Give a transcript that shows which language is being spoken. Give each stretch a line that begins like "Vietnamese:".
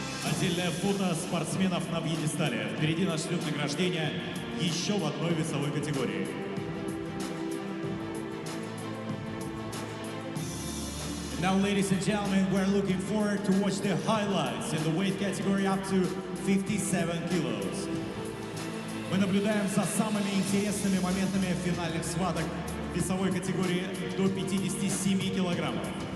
Russian: Отдельное фото спортсменов на пьедестале. Впереди нас ждет награждение еще в одной весовой категории.
English: Now, ladies and gentlemen, we're looking forward to watch the highlights in the weight category up to 57 kilos.
Russian: Мы наблюдаем за самыми интересными моментами финальных схваток весовой категории до 57 килограммов.